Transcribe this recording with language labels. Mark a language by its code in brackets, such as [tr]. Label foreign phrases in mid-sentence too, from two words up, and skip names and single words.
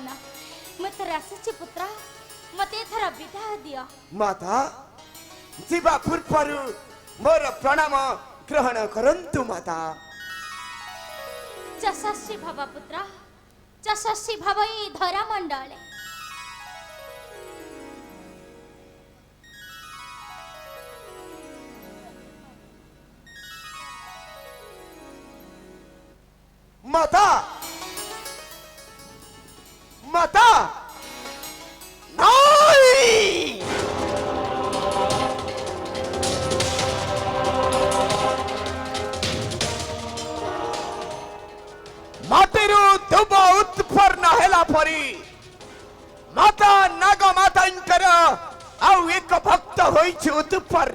[or] ମୁଁ ଏଥର ଆସିଛି ପୁତ୍ର, ମତେ ଏଥର ବିଦାୟ ଦିଅ। ମାତା, ଯିବା ପୂର୍ବରୁ ମୋର ପ୍ରଣାମ ଗ୍ରହଣ କରନ୍ତୁ ମାତା। ଯଶସ୍ୱୀ ଭବ ପୁତ୍ର, ଯଶସ୍ୱୀ ଭବ ଏଇ ଧରାମଣ୍ଡଳେ। ମାତା ମାତା ନାଇ ମାଟିରୁ ଦୁବ ଉତ୍ପନ୍ନ ହେଲା ପରି ମାତା ନାଗ ମାତାଙ୍କର ଆଉ ଏକ ଭକ୍ତ ହୋଇଛି ଉତ୍ପନ୍ନ।